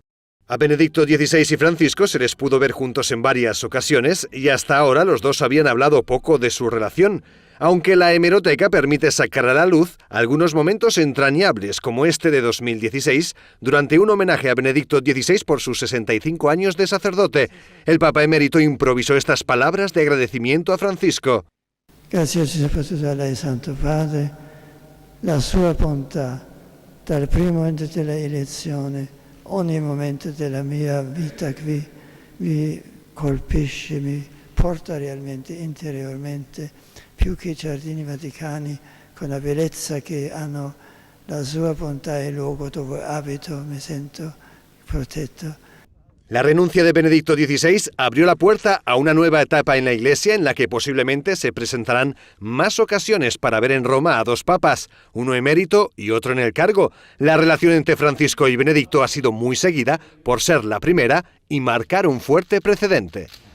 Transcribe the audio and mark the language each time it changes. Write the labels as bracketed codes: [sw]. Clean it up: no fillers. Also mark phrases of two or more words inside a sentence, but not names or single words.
[es] A Benedicto XVI y Francisco se les pudo ver juntos en varias ocasiones y hasta ahora los dos habían hablado poco de su relación, aunque la hemeroteca permite sacar a la luz algunos momentos entrañables como este de 2016, durante un homenaje a Benedicto XVI por sus 65 años de sacerdote. El Papa emérito improvisó estas palabras de agradecimiento a Francisco. [it] Grazie a lei, Santo Padre, la sua bontà dal primo momento della elezione, ogni momento della mia vita qui mi colpisce, mi porta realmente interiormente, più che i giardini vaticani, con la bellezza che hanno, la sua bontà e il luogo dove abito, mi sento protetto. [es] La renuncia de Benedicto XVI abrió la puerta a una nueva etapa en la Iglesia en la que posiblemente se presentarán más ocasiones para ver en Roma a dos papas, uno emérito y otro en el cargo. La relación entre Francisco y Benedicto ha sido muy seguida por ser la primera y marcar un fuerte precedente.